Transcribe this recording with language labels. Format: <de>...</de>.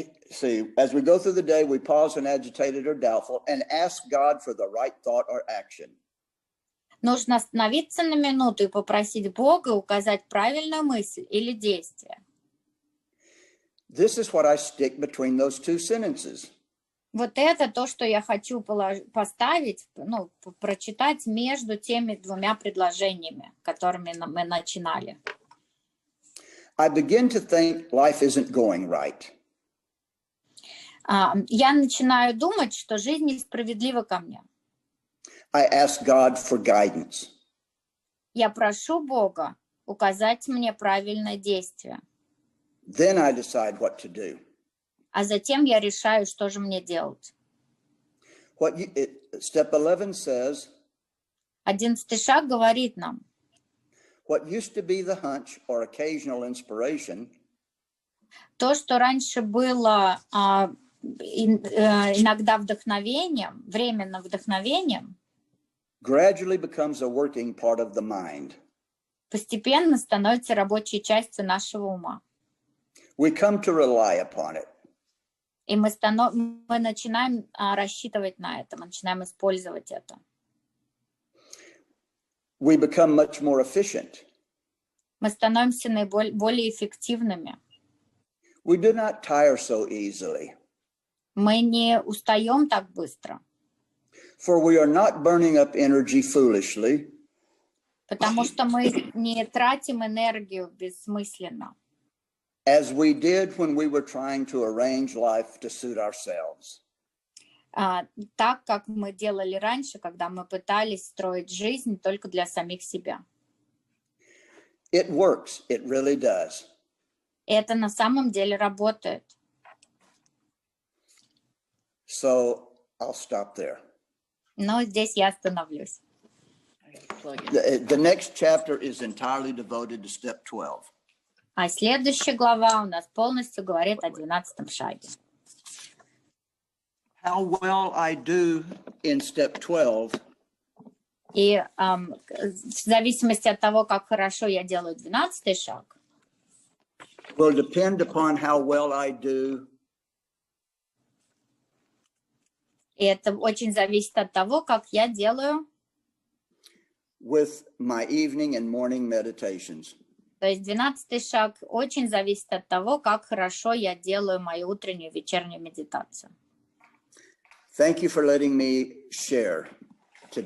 <en>See, as we go through the day, we pause when agitated or doubtful and ask God for the right thought or action.</en> <ru>Нужно остановиться на минуту и попросить Бога указать правильную мысль или действие.</ru> <en>This is what I stick between those two sentences.</en> <ru>Вот это то, что я хочу поставить, прочитать между теми двумя предложениями, которыми мы начинали.</ru> <en>I begin to think life isn't going right.</en> <ru>Я начинаю думать, что жизнь несправедлива ко мне.</ru> <en>I ask God for guidance.</en> <ru>Я прошу Бога указать мне правильное действие.</ru> <en>Then I decide what to do.</en> <ru>А затем я решаю, что же мне делать.</ru> <en>Step 11 says,</en> <ru>11 шаг говорит нам,</ru> <en>what used to be the hunch or occasional inspiration,</en> <ru>то, что раньше было иногда вдохновением, временно вдохновением,</ru> <en>gradually becomes a working part of the mind.</en> <ru>Постепенно становится рабочей частью нашего ума.</ru> <en>We come to rely upon it.</en> <ru>И мы начинаем рассчитывать на это, мы начинаем использовать это.</ru> <en>We become much more efficient.</en> <ru>Мы становимся более эффективными.</ru> <en>We do not tire so easily.</en> <ru>Мы не устаем так быстро.</ru> <en>For we are not burning up energy foolishly.</en> <ru>Потому что мы не тратим энергию бессмысленно.</ru> <en>As we did when we were trying to arrange life to suit ourselves.</en> <ru>Так, как мы делали раньше, когда мы пытались строить жизнь только для самих себя.</ru> <en>It works, it really does.</en> <ru>Это на самом деле работает.</ru> <en>So I'll stop there.</en> <ru>Но здесь я остановлюсь.</ru> <en>The next chapter is entirely devoted to step 12.</en> <ru>А следующая глава у нас полностью говорит о 12 шаге.</ru> <en>How well I do in step 12</en> <ru>И в зависимости от того, как хорошо я делаю 12 шаг,</ru> <en>will depend upon how well I do</en> <ru>и это очень зависит от того, как я делаю,</ru> <en>with my evening and morning meditations.</en> <ru>то есть 12 шаг очень зависит от того, как хорошо я делаю мою утреннюю и вечернюю медитацию.</ru> <en>Thank you for letting me share today.</en>